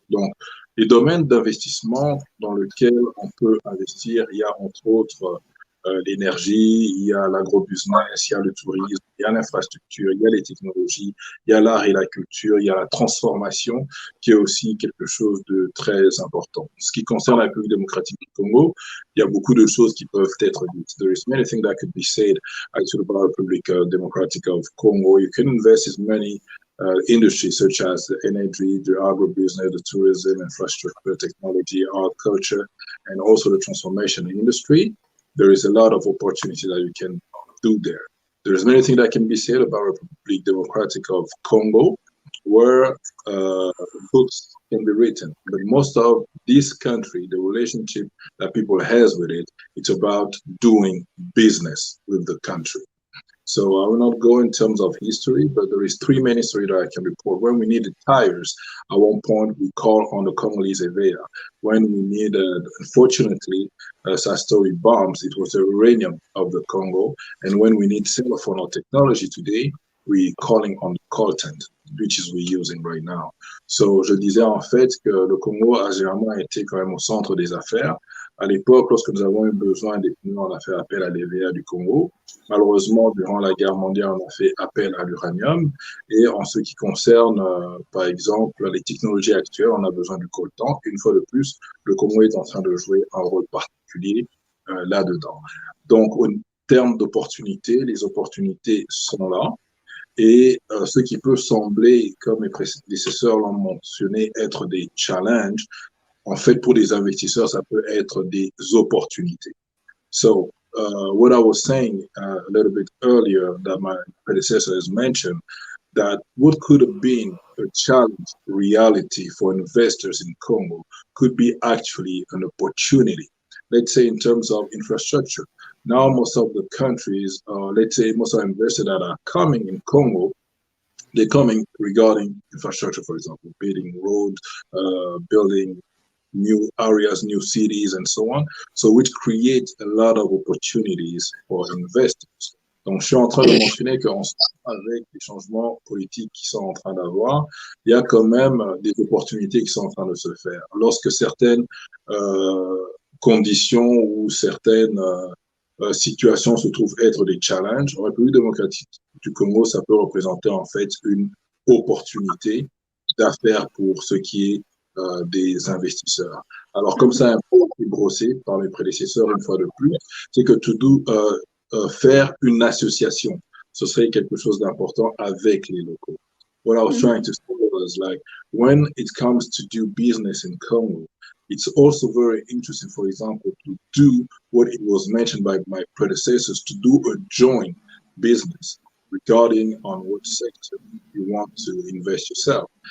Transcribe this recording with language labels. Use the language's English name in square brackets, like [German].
[French] Donc, les domaines d'investissement dans lesquels on peut investir, il y a entre autres l'énergie, il y a l'agrobusiness, il y a le tourisme, il y a l'infrastructure, il y a les technologies, il y a l'art et la culture, il y a la transformation, qui est aussi quelque chose de très important. Ce qui concerne la République démocratique du Congo, il y a beaucoup de choses qui peuvent être dites. [English] There is many things that could be said actually about the Republic Democratic of Congo. You can invest in many industries such as the energy, the agribusiness, the tourism, infrastructure, technology, art, culture, and also the transformation industry. There is a lot of opportunity that you can do there. There's many things that can be said about Republic Democratic of Congo, where books can be written. But most of this country, the relationship that people has with it, it's about doing business with the country. So I will not go in terms of history, but there is three main history that I can report. When we needed tires, at one point we called on the Congolese EVEA. When we needed, unfortunately, Sastori bombs, it was the uranium of the Congo. And when we need cell phone or technology today, we're calling on the coltan, which is we're using right now. [French] So je disais en fait que le Congo a généralement été quand même au centre des affaires. À l'époque, lorsque nous avons eu besoin des pneus, on a fait appel à l'EVA du Congo. Malheureusement, durant la guerre mondiale, on a fait appel à l'uranium. Et en ce qui concerne, par exemple, les technologies actuelles, on a besoin du coltan. Une fois de plus, le Congo est en train de jouer un rôle particulier là-dedans. Donc, en termes d'opportunités, les opportunités sont là. Et ce qui peut sembler, comme mes prédécesseurs l'ont mentionné, être des challenges, en fait, pour les investisseurs, ça peut être des opportunités. [English] So, what I was saying a little bit earlier that my predecessor has mentioned, that what could have been a challenge reality for investors in Congo could be actually an opportunity. Let's say in terms of infrastructure. Now, most of the countries, let's say most of the investors that are coming in Congo, they're coming regarding infrastructure, for example, building roads, building new areas, new cities, and so on. So which creates a lot of opportunities for investors. [French] Donc, je suis en train de mentionner qu'avec les changements politiques qui sont en train d'avoir, il y a quand même des opportunités qui sont en train de se faire. Lorsque certaines conditions ou certaines situations se trouvent être des challenges, en République démocratique du Congo, ça peut représenter en fait une opportunité d'affaires pour ce qui est des investisseurs. Alors, comme ça a un peu été brossé par mes prédécesseurs une fois de plus, c'est que faire une association, ce serait quelque chose d'important avec les locaux. [English] what I was trying to say was like, when it comes to do business in Congo, it's also very interesting, for example, to do what it was mentioned by my predecessors, to do a joint business regarding on what sector you want to invest yourself.